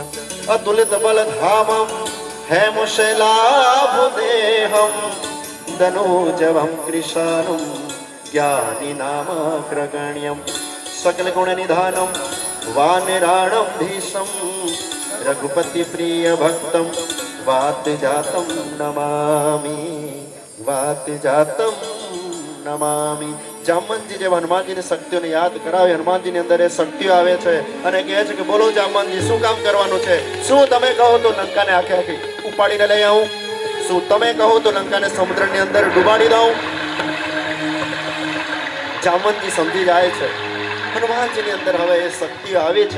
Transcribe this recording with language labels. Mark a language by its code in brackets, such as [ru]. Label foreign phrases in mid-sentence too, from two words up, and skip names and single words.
[sa] अतुलित बलधामं हेमशैलाभुदेहं, दनूजवं कृशानं ज्ञानिनामग्रगण्यं। सकलगुणनिधानं वानराणं धीशं, रघुपतिप्रियभक्तं वातजातं नमामि, वातजातं नमामि। [gu] જામવંતજી જેવા હનુમાનજીની શક્તિઓને યાદ કરાવે, હનુમાનજીની અંદર એ શક્તિઓ આવે છે અને કહે છે કે બોલો જામવંતજી શું કામ કરવાનું છે? શું તમે કહો તો લંકાને આખે આખી ઉપાડીને લઈ આવું? શું તમે કહો તો લંકાને સમુદ્રની અંદર ડૂબાડી દઉં? જામવંતજી સમજી જાય છે હનુમાનજીની અંદર હવે એ શક્તિઓ આવી છે।